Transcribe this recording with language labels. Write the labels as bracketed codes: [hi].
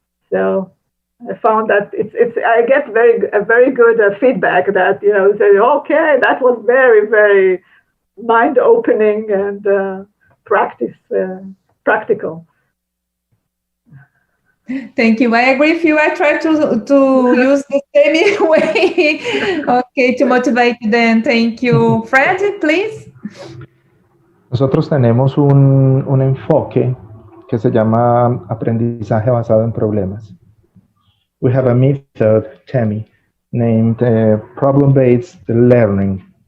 [en] So I found that I get very good feedback that, say, okay, that was very, very mind-opening and practical. Thank you. I agree with you. I try to use the same way. Okay, to motivate them. Thank you. Fredy, please. [es] Nosotros tenemos un enfoque que se llama aprendizaje basado en problemas. [en] We have a method, Tammy, named problem-based learning.